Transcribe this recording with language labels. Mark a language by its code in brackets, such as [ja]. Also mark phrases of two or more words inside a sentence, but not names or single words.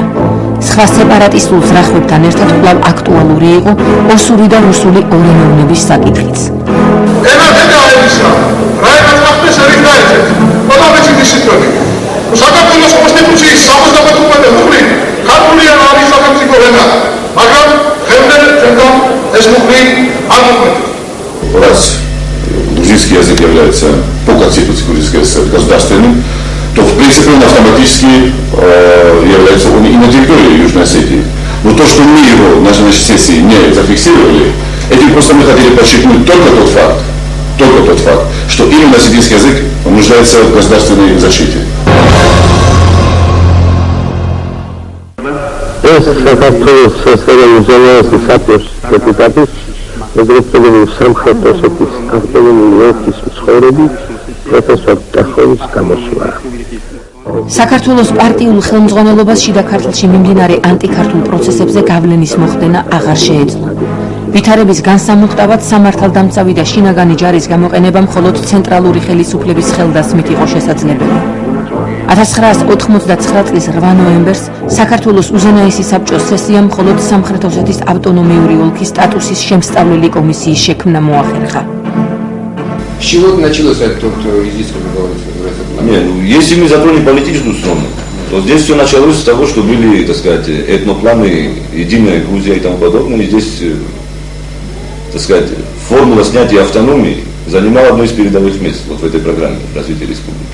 [ka] სხვა სეპარატისტულ ზრახვებთან ერთად კვლავ აქტუალური იყო ოსური და რუსული ორენოვნების საკითხიც. საქართველოს კონსტიტუციის 75 ქართული არის სახელმწიფო ენა, მაგრამ დღემდე ჩვენთან ეს მუხლი არ მოქმედებს. [ru] Раз грузинский язык является по конституции грузинского языка государственным, то в принципе он автоматически является он и на территории Южной Осетии. Но то, что мы его на нашей сессии не зафиксировали, этим просто мы хотели подчеркнуть только тот факт, что именно осетинский язык нуждается в государственной защите. [ka] ეს საქართველოს სოციალ-დემოკრატიის партიის დეპუტატის ეგრეთწოდებული სამხრეთ ოსეთის ავტონომიური ოლქის მცხოვრები პროფესორ ტახოვის გამოსვლა. საქართველოს პარტიულ ხელმძღვანელობას შიდა ქართლში მიმდინარე ანტიქართულ პროცესებზე გავლენის მოხდენა აღარ შეეძლო. ვითარების განსამუხტავად სამართალდამცავი და შინაგანი ჯარის გამოყენება მხოლოდ ცენტრალური ხელისუფლების ხელდასმით იყო შესაძლებელი. 1989 წლის 8 ნოემბერს საქართველოს უზენაესი საბჭოს სესიამ მხოლოდ სამხრეთ ოსეთის ავტონომიური ოლქის სტატუსის შემსწავლელი კომისიის შექმნა მოახერხა. [ru] С чего началось это изыскание голоса? Нет, ну если мы затронем политическую сторону, то здесь все началось с того, что были, так сказать, этнопланы, единая Грузия и тому подобное. И здесь, так сказать, формула снятия автономии занимала одно из передовых мест вот в этой программе развития республики.